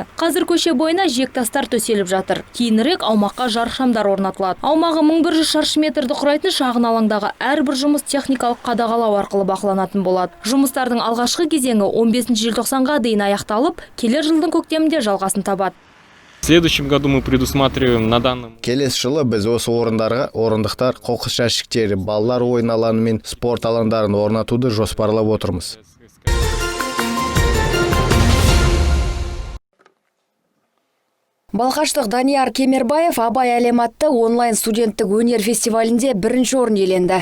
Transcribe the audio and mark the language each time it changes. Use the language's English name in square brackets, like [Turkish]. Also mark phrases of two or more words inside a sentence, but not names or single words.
[Kazakh] Қазір көше бойына жиектастар төселіп жатыр. Кейінірек аумаққа жарықшамдар орнатылады. Аумағы 1100 шаршы метрді құрайтын шағын алаңдағы әрбір жұмыс техникалық қадағалау арқылы бақыланатын болады. Жұмыстардың алғашқы кезеңі 15 желтоқсанға дейін аяқталып, келер жылдың көктемінде жалғасын табады. [Russian] В следующем году мы предусматриваем на данном. [Kazakh] Келесі жылы біз осы орындарға орындықтар, қоқыс жәшіктері, балалар ойын алаңы мен спорт алаңдарын орнатуды жоспарлап отырмыз. Балқаштық Данияр Кемербаев Абай әлем атты онлайн студенттік өнер фестивалінде 1-ші орын иеленді.